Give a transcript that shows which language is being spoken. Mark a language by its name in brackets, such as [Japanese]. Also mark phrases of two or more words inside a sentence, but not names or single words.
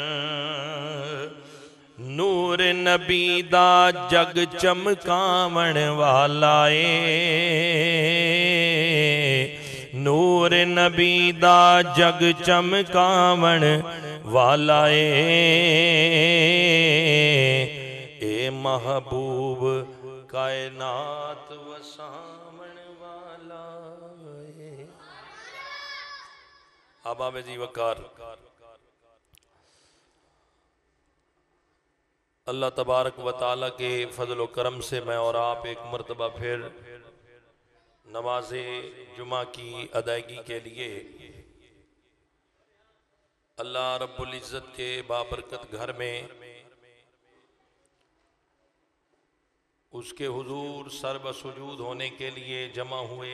[Punjabi] نور نبی دا جگ چمکاون والا اے، نور نبی دا جگ چمکاون والا اے محبوب کائنات وساون والا اے. [Urdu] اباب جی وقار [Arabic] الله تبارك وتعالى [Urdu] کے فضل و کرم سے میں اور آپ ایک مرتبہ پھر نماز جمعہ کی ادائیگی کے لیے [Arabic] الله رب العزة [Urdu] کے بابرکت گھر میں اس کے حضور سرو سجود ہونے کے لیے جمع ہوئے.